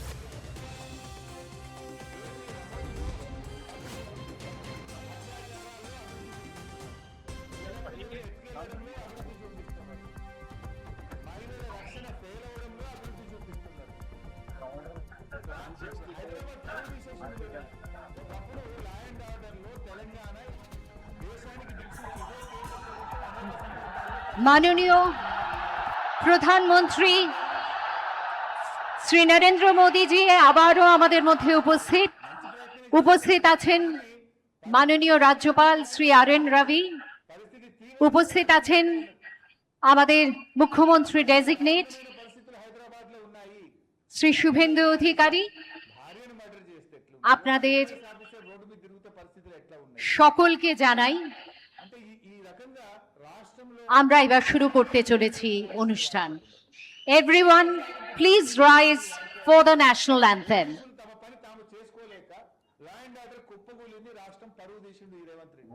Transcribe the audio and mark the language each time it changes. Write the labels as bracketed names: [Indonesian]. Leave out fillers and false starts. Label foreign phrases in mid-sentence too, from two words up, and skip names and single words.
[Telugu] మహిళల రక్షణ ఫెయిల్ అవడంలో అభివృద్ధి చూపిస్తున్నారు. హైదరాబాద్ [English] police station [Telugu] ఒకప్పుడు [English] law and order [Telugu] లో తెలంగాణ దేశానికి దిక్సూచి. [Bangla] মাননীয় প্রধানমন্ত্রী শ্রী নরেন্দ্র মোদীজি আবারও আমাদের মধ্যে উপস্থিত আছেন মাননীয় রাজ্যপাল শ্রী RN রাভি, উপস্থিত আছেন আমাদের মুখ্যমন্ত্রী ডেজিগনেট [Telugu] పరిస్థితులు హైదరాబాద్ లో ఉన్నాయి. [Bangla] শ্রী শুভেন্দু অধিকারী। [Telugu] భార్యను మర్డర్ చేస్తే ఎట్లా? [Bangla] আপনাদের [Telugu] ఆఫీసర్ రోడ్డు మీద తిరుగుతే పరిస్థితులు ఎట్లా ఉన్నాయి? [Bangla] সকলকে জানাই [Telugu] అంటే ఈ రకంగా రాష్ట్రంలో [Bangla] আমরা এবার শুরু করতে চলেছি অনুষ্ঠান। [English] Everyone please rise for the national anthem. [Telugu] తమ పని తాము చేసుకోలేక [English] law and order [Telugu] కుప్పగూలింది. రాష్ట్రం పరువు తీసింది ఈ రేవంత్ రెడ్డి.